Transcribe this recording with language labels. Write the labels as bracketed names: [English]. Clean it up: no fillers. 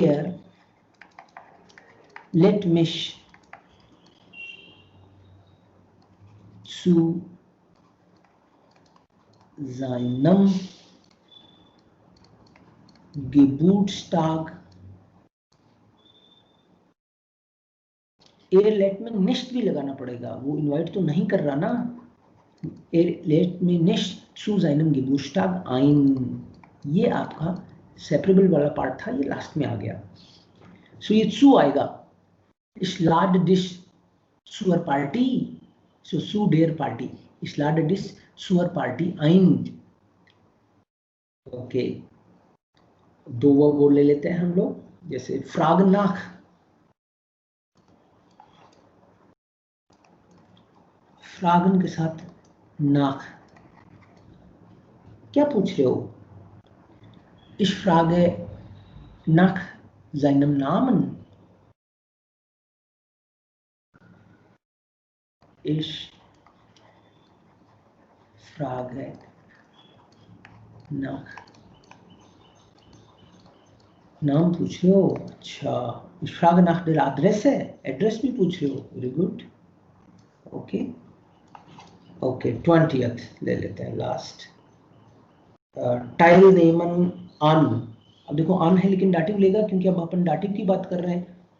[Hindi] Air late मिश [German] zu seinem Geburtstag, [Hindi] air late में निश्ट भी लगाना पड़ेगा, वो इनवाइट तो नहीं कर रहा ना। एयर लेट में निश्ट [German] zu seinem Geburtstag ein, [Hindi] ये आपका सेपरेबल वाला पार्ट था, ये लास्ट में आ गया। सो ये zu आएगा। [German] Ich lade dich zur Party, so zu der Party, ich lade dich zur Party ein। [Hindi] Okay, दो वो ले लेते हैं हम लोग, जैसे फ्राग नाक, फ्रागन के साथ नाक, क्या पूछ रहे हो? [German] Ich frage nach seinem Namen, ich frage nach, [Hindi] नाम पूछ रहे हो? [German] अच्छा, ich frage nach der Adresse, [Hindi] address भी पूछ रहे हो, very good. Okay okay, 20th ले लेते हैं लास्ट। टाइल नेमन अन, अब देखो अन है लेकिन डाटिव लेगा, क्योंकि अब अपन डाटिव की बात कर रहे हैं।